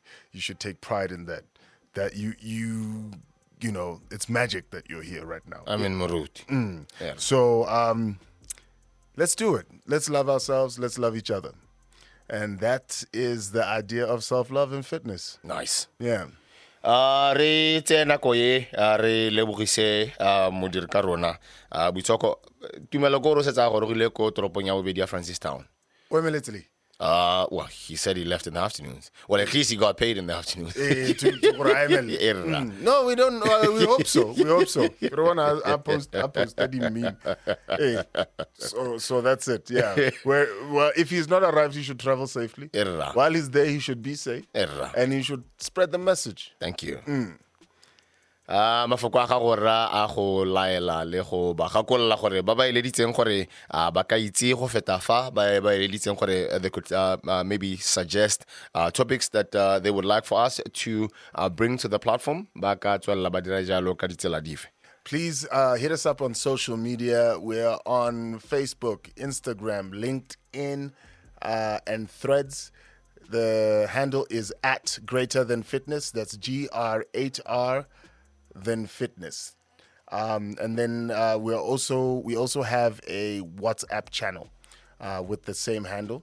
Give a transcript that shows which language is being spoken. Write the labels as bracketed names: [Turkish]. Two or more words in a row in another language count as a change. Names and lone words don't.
[English] You should take pride in that. That you know, it's magic that you're here right now. I'm in Maruti. Yeah. So let's do it. Let's love ourselves. Let's love each other. And that is the idea of self-love and fitness. Nice. Yeah. [Tswana] Re tsena ko ye re lebogise modiri ka rona boitshoko tumelo go ro setsa gore go ile ko toropong ya bobedi ya Francistown. [English] Immediately. Well, he said he left in the afternoons. Well, at least he got paid in the afternoons. No, we don't. We hope so. We hope so. I posted him meme. Hey, so that's it. Yeah. Well, if he's not arrived, he should travel safely. While he's there, he should be safe. And he should spread the message. Thank you. [Tswana] Mafoko a go ra a go laela le go ba gakolla gore ba ba eleditseng gore ba ka itse go feta fa ba eleditseng gore [English] they could maybe suggest topics that they would like for us to bring to the platform [Tswana] ba ka tswella ba dira jalo ka ditsela dife. [English] Please hit us up on social media. We're on Facebook, Instagram, LinkedIn, and Threads. The handle is at Greater Than Fitness. That's GR8R Than Fitness. And then we also have a WhatsApp channel with the same handle.